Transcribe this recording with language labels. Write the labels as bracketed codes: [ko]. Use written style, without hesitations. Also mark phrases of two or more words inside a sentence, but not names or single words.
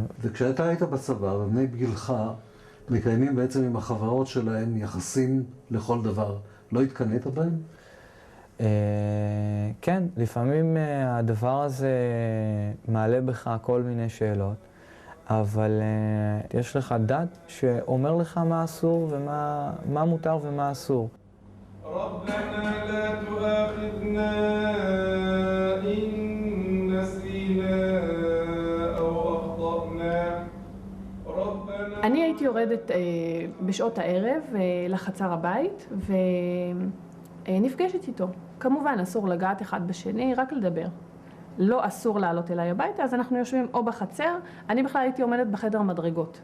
[he] וכשאתה היית בצבא, ובני בגילך מקיימים בעצם עם החברות שלהם יחסים לכל דבר, לא התקנית בהם? כן, לפעמים הדבר הזה מעלה בך כל מיני שאלות, אבל יש לך דת שאומר לך מה אסור ומה מותר ומה אסור. [ar] ربنا لا تؤاخذنا إن نسينا أو أخطأنا. [he] אני הייתי יורדת בשעות הערב לחצר הבית ונפגשת איתו. כמובן אסור לגעת אחד בשני, רק לדבר. לא אסור לעלות אליי הביתה, אז אנחנו יושבים או בחצר, אני בכלל הייתי עומדת בחדר המדרגות.